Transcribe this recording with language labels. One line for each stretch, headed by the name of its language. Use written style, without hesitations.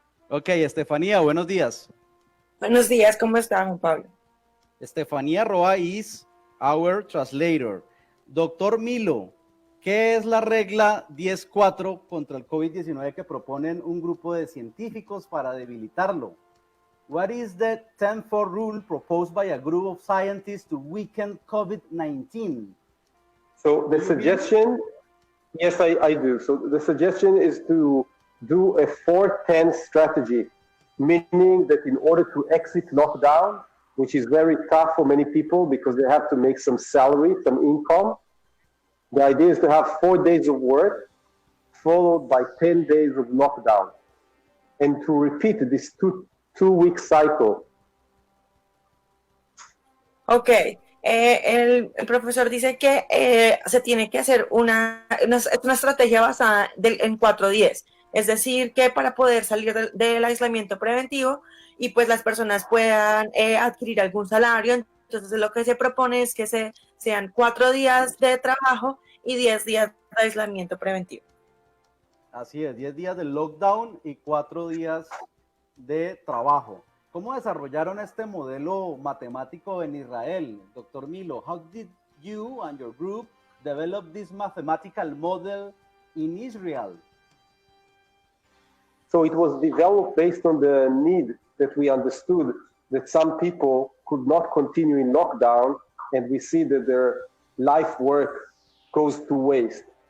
Spanish: Ok, Estefanía, buenos días. Buenos días, ¿cómo está, Juan Pablo?
English: Estefanía Roa is our translator.
Spanish: Doctor Milo, ¿qué es la regla 10-4 contra el COVID-19 que proponen un grupo de científicos para debilitarlo?
English: What is the 10-4 rule proposed by a group of scientists to weaken COVID-19? So the suggestion, yes, I do. So the suggestion is to do a 4-10 strategy, meaning that in order to exit lockdown, which is very tough for many people because they have to make some salary, some income, the idea is to have 4 days of work followed by 10 days of lockdown and to repeat this two-week cycle.
Spanish: Ok, el profesor dice que se tiene que hacer una estrategia basada en 4-10, es decir, que para poder salir del aislamiento preventivo y pues las personas puedan adquirir algún salario, entonces lo que se propone es que sean 4 días de trabajo y 10 días de aislamiento preventivo. Así es, 10 días de lockdown y 4 días de trabajo. ¿Cómo desarrollaron este modelo matemático en Israel, doctor Milo?
English: How did you and your group develop this mathematical model in Israel? So it was developed based on the need that we understood that some people could not continue in lockdown, and we see that their life work goes to waste.